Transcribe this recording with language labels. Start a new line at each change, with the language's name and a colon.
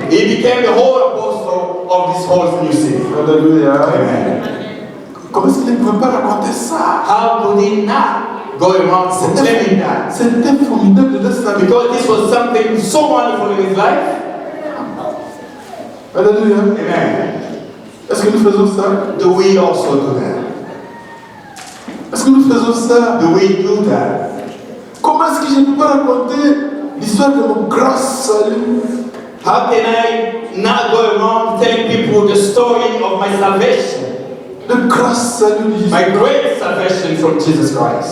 English: He became the whole apostle of this whole new city. Alléluia. Amen.
French: Comment est-ce qu'il ne pouvait pas raconter ça?
English: How could he not go around proclaiming that?
French: C'était formidable de sa vie.
English: Because this was something so wonderful in his life. Alléluia. Amen.
French: Est-ce que nous faisons ça?
English: Do we also do that?
French: Est-ce que nous faisons ça?
English: Do we do that?
French: Comment est-ce que je ne peux pas raconter l'histoire de mon grand salut?
English: How can I not go around telling people the story of my salvation?
French: Le grand salut de Jésus.
English: My great salvation from Jesus Christ.